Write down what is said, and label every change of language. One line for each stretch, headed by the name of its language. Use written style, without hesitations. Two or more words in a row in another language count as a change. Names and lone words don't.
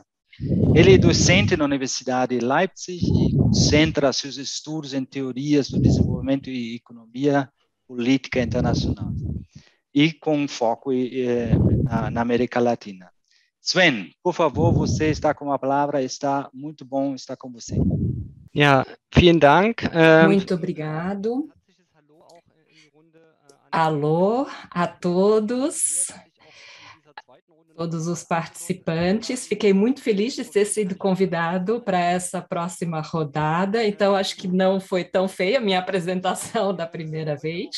Portuguese: Ele é docente na Universidade de Leipzig e concentra seus estudos em teorias do desenvolvimento e economia política internacional, e com foco na América Latina. Sven, por favor, você está com a palavra, está muito bom estar com você.
German: Ja, vielen Dank.
Portuguese: Muito obrigado. Alô a todos os participantes. Fiquei muito feliz de ter sido convidado para essa próxima rodada, então acho que não foi tão feia a minha apresentação da primeira vez.